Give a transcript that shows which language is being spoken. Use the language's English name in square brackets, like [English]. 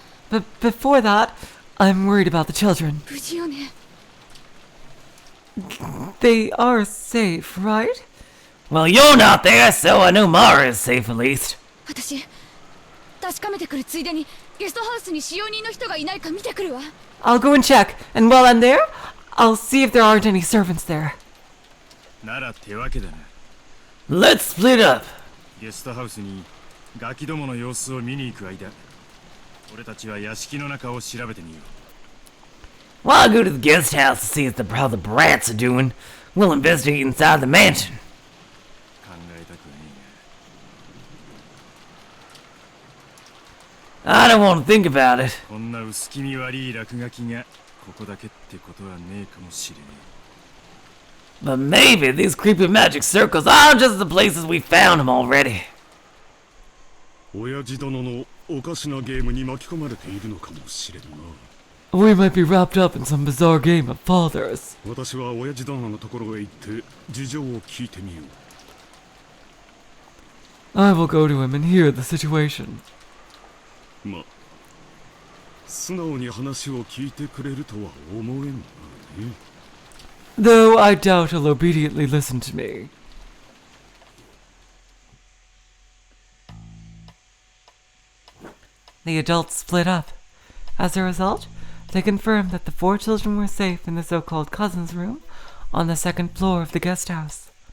[English] But before that, I'm worried about the children. [Japanese] 無事よね。 [English] They are safe, right? Well, you're not there, so I know Mara is safe at least. [Japanese] 私確かめてくるついでにゲストハウスに使用人の人がいないか見てくるわ。 [English] I'll go and check, and while I'm there, I'll see if there aren't any servants there. [Japanese] なら手分けだな。 [English] Let's split up. [Japanese] ゲストハウスにガキどもの様子を見に行く間、俺たちは屋敷の中を調べてみよう。 [English] While I go to the guest house to see how the brats are doing, we'll investigate inside the mansion. [Japanese] 考えたくはね [English] I don't want to think about it. [Japanese] えが、こんな薄気味悪い落書きがここだけってことはねえかもしれね [English] But maybe these creepy magic circles are just the places we found them already. [Japanese] 親父殿のおかしなゲームに巻き込まれているのかもしれんな。 [English] We might be wrapped up in some bizarre game of fathers. [Japanese] 私は親父殿のところへ行って事情を聞いてみよう。 [English] I will go to him and hear the situation. [Japanese] ま、素直に話を聞いてくれるとは思えんがね。 [English] Though I doubt he'll obediently listen to me. The adults split up. As a result, they confirmed that the 4 children were safe in the so-called cousin's room on the 2nd floor of the guest house.